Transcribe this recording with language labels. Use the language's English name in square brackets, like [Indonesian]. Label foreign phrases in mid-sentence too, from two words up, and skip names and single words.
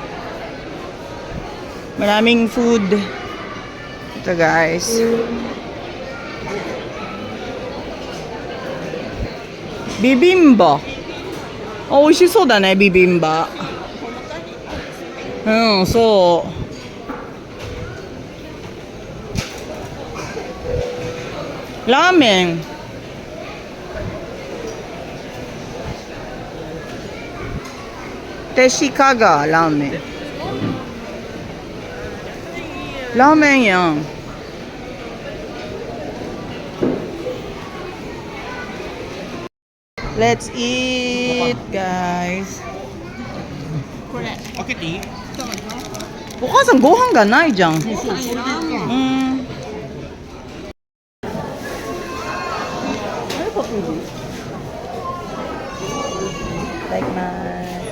[Filipino] Maraming food. Ito guys. Bibimba. [Japanese] Oh, 美味しそうだね、ビビンバ。うん、そう。ラーメン。テシカガラーメン。ラーメンやん。 [English] Let's eat, guys. [Japanese] 開けていい？お母さんご飯がないじゃん。そうそう、それで言ったの。うん。いただきます。